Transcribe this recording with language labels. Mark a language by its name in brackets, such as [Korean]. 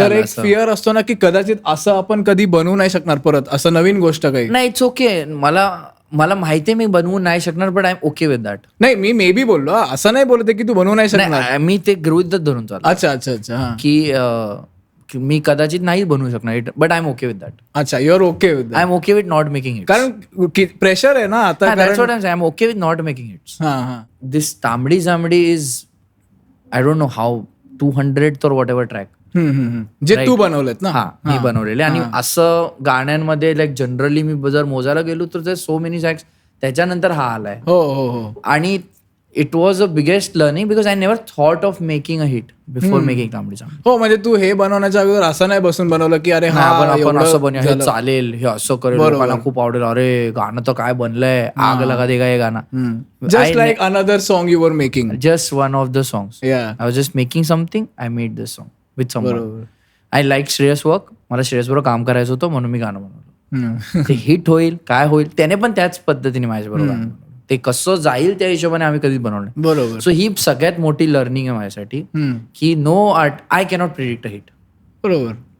[Marathi] तर एक फिअर असतो ना की कदाचित असं आपण कधी बनवू नाही शकणार परत, असं नवीन गोष्ट काही. [English] नाही, it's okay. [Marathi] मला माहितीये मी बनवू नाही शकणार, [English] But I am okay with that. [Marathi] नाही, मी मे बी बोललो, असं नाही बोलते की तू बनवू नाही शकणार. मी ते गृहीतच धरून चालतो. अच्छा अच्छा अच्छा. की मी कदाचित नाही बनवू शकणार, [English] But I am okay with that. अच्छा, you are okay with I am okay with not making it. [Marathi] कारण प्रेशर आहे ना आता. [English] I am okay with not making it. This Tambdi Jambdi is, I don't know how 200 or whatever track [Marathi] जे तू बनवलेत ना. हा, मी बनवलेले. आणि असं गाण्यांमध्ये लाईक जनरली मी जर मोजायला गेलो तर [English] so many tracks, [Marathi] त्याच्यानंतर हा आलाय. हो हो हो. [English] आणि it was a biggest learning because I never thought of making a hit before making Tambdi Jambdi. [Marathi] हो, म्हणजे तू हे बनवण्याच्या अगोदर असं नाही बसून बनवलं की अरे आपण असं बनवूया, हे चालेल, हे असं करेल, लोकांना खूप आवडेल, अरे गाणं तर काय बनलंय, [Hindi] आग लगा देगा [Marathi] हे गाणं. [English] Just like another song you were making. Just one of the songs. I was just making something, I made this song with someone. I like Shreyas work, [Marathi] मला श्रेयस बरोबर काम करायचं होतं म्हणून मी गाणं बनवलं. ते हिट होईल काय होईल, त्याने पण त्याच पद्धतीने माझ्याबरोबर ते कसं जाईल त्या हिशोबाने आम्ही कधीच बनवलं. बरोबर. सो ही सगळ्यात मोठी लर्निंग आहे माझ्यासाठी की no art, [English] I cannot predict a hit. [Marathi] बरोबर.